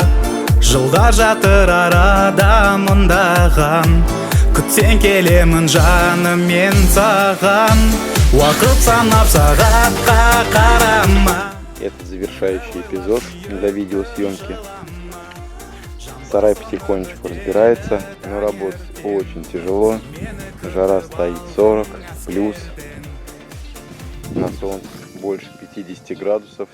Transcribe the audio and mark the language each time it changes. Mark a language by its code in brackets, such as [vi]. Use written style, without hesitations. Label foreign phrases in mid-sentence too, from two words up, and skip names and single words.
[kk] Жылдар жатыр арада мыңдаған, күтсең келемін жаным мен саған. Уақыт санап сағатқа қарама. [ru] Это завершающий эпизод для видеосъемки. Сарай потихонечку разбирается, но работать очень тяжело. Жара стоит 40 плюс. На солнце больше 50 градусов.